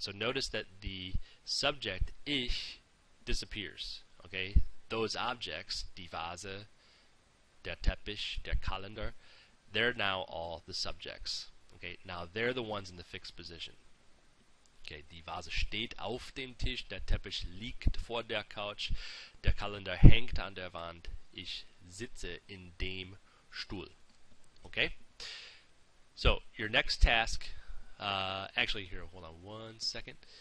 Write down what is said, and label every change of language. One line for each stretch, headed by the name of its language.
English: So notice that the subject, ich, disappears. Okay, those objects,
German: die Vase, der Teppich, der Kalender,
English: they're now all the subjects. Okay, now they're the ones in the fixed position.
German: Okay, die Vase steht auf dem Tisch, der Teppich liegt vor der Couch, der Kalender hängt an der Wand, ich sitze in dem Stuhl.
English: Okay, so your next task, actually here, hold on one second.